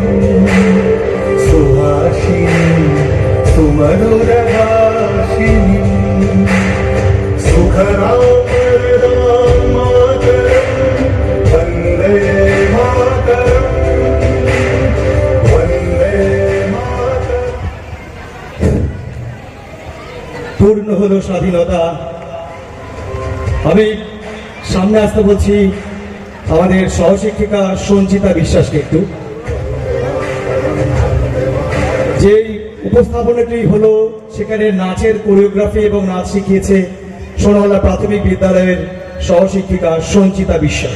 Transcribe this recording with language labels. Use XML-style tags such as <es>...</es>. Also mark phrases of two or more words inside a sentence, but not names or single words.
<sa>सुहासिनी सुमधुरभाषिणी सुखरां वरदां मातरं वन्दे मातरं वन्दे मातरम्।</sa> <bn>পূর্ণ হলো স্বাধীনতা। আমি সামনে আসতে বলছি আমাদের সহশিক্ষিকা সঞ্চিতা বিশ্বাসকে একটু। যেই উপস্থাপনাটি হলো সেখানে নাচের কোরিওগ্রাফি এবং নাচ শিখিয়েছে সোনাওয়ালা প্রাথমিক বিদ্যালয়ের সহশিক্ষিকা সঞ্চিতা বিশ্বাস।</bn>